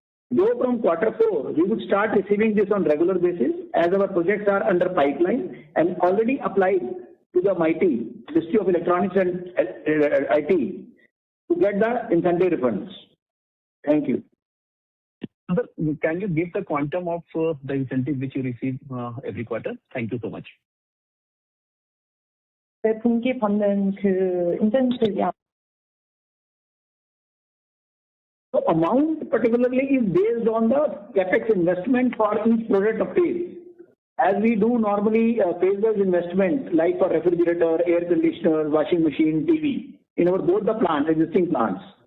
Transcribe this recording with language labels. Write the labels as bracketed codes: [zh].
[en] Though from Q4, we would start receiving this on regular basis as our projects are under pipeline and already applied to the MIT, Ministry of Electronics and IT, to get the incentive refunds. Thank you. Can you give the quantum of the incentive which you receive every quarter? Thank you so much. [ko] 네, 분기 받는 그 인센티브야. [en] The amount particularly is based on the capex investment for each product of phase. As we do normally phase-wise investment like for refrigerator, air conditioner, washing machine, TV in our both the plants, existing plants.